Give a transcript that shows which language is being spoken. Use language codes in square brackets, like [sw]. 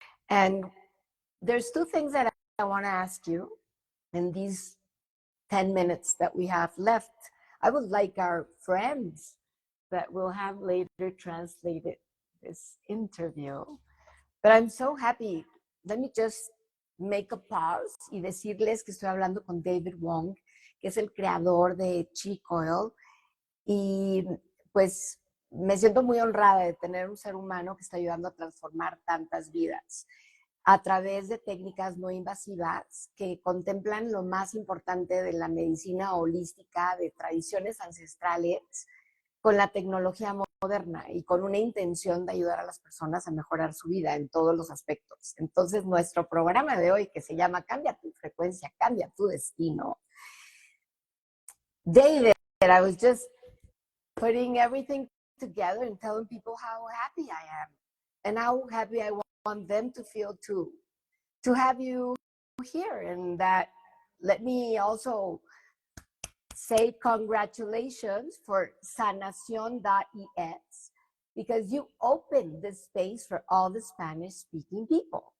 [en] And there's two things that I want to ask you in these 10 minutes that we have left. I would like our friends that will have later translated this interview. But I'm so happy. Let me just make a pause [es] y decirles que estoy hablando con David Wong, que es el creador de Qi Coil. Y pues me siento muy honrada de tener un ser humano que está ayudando a transformar tantas vidas a través de técnicas no invasivas que contemplan lo más importante de la medicina holística, de tradiciones ancestrales, con la tecnología moderna y con una intención de ayudar a las personas a mejorar su vida en todos los aspectos. Entonces, nuestro programa de hoy, que se llama Cambia tu frecuencia, cambia tu destino. [en] David, I was just putting everything together and telling people how happy I am and how happy I want them to feel too, to have you here. And that, let me also say congratulations for sanacion.es, because you opened this space for all the Spanish speaking people.